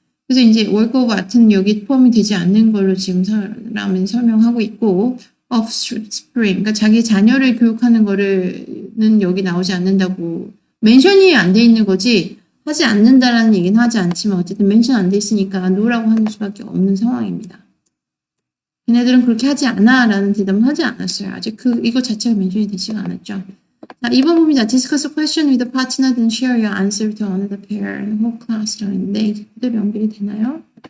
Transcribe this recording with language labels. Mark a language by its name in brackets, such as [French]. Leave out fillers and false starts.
[Korean] 그래서 이제 work of art는 여기 포함이 되지 않는 걸로 지금 사람은 설명하고 있고 offspring, 그러니까 자기 자녀를 교육하는 거는 여기 나오지 않는다고 멘션이 안 돼 있는 거지 하지 않는다라는 얘기는 하지 않지만 어쨌든 멘션 안 돼 있으니까 no라고 하는 수밖에 없는 상황입니다. 걔네들은 그렇게 하지 않아 라는 대답은 하지 않았어요. 아직 이거 자체가 멘션이 되지가 않았죠. 자, 2번 봅니다. [English] Discuss a question with a partner then share your answer to another pair. [Korean] whole class라고 했는데 이게 그대로 연결이 되나요?